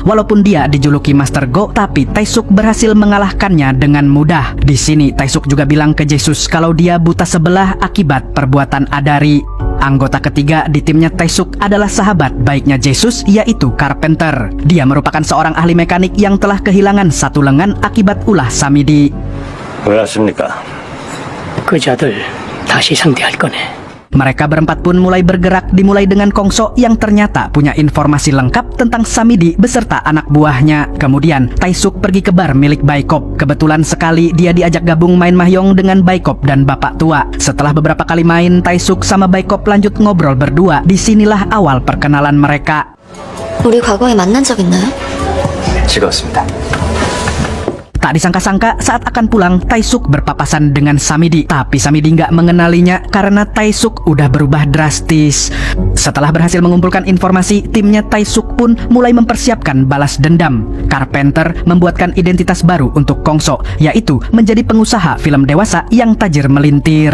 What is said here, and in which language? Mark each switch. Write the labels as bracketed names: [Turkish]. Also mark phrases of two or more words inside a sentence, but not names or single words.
[Indonesian] Walaupun dia dijuluki Master Go, tapi Taesuk berhasil mengalahkannya dengan mudah. Di sini Taesuk juga bilang ke Jesus kalau dia buta sebelah akibat perbuatan Adari. Anggota ketiga di timnya Taesuk adalah sahabat baiknya Jesus, yaitu Carpenter. Dia merupakan seorang ahli mekanik yang telah kehilangan satu lengan akibat ulah Samidi. [Korean] 왜 왔습니까? 그 자들 다시 상대할 거네. [Indonesian] Mereka berempat pun mulai bergerak, dimulai dengan Kongso yang ternyata punya informasi lengkap tentang Samidi beserta anak buahnya. Kemudian Taesuk pergi ke bar milik Baikop. Kebetulan sekali dia diajak gabung main mahjong dengan Baikop dan bapak tua. Setelah beberapa kali main, Taesuk sama Baikop lanjut ngobrol berdua. Disinilah awal perkenalan mereka. [Korean] 우리 과거에 만난 적 있나요? 즐거웠습니다. [Indonesian] Tak disangka-sangka saat akan pulang, Taesuk berpapasan dengan Samidi. Tapi Samidi nggak mengenalinya karena Taesuk udah berubah drastis. Setelah berhasil mengumpulkan informasi, timnya Taesuk pun mulai mempersiapkan balas dendam. Carpenter membuatkan identitas baru untuk Kongso, yaitu menjadi pengusaha film dewasa yang tajir melintir.